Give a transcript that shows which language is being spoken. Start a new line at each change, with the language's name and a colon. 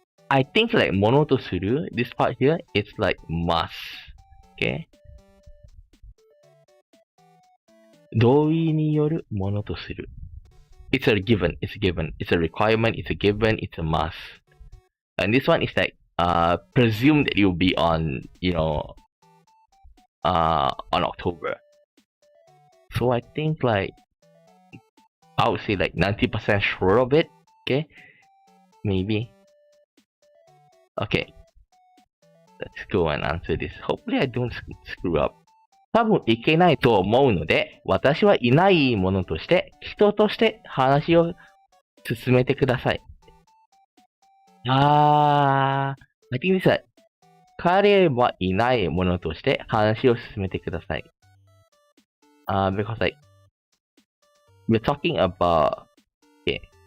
English: I think like ものとする this part here, it's like must. Okay?
Japanese: 同意によるものとする。
English: It's a given. It's a given. It's a requirement. It's a given. It's a must. And this one is like presume that you'll be on, on October. So I think like I would say like 90% sure of it. Okay, maybe. Okay, let's go and answer this. Hopefully I don't screw up.
Japanese: 多分いけないと思うので、私はいないものとして、人として話を進めてください。
English: I think this is
Japanese: 彼はいないものとして話を進めてください。
English: Because like, we're talking about, okay.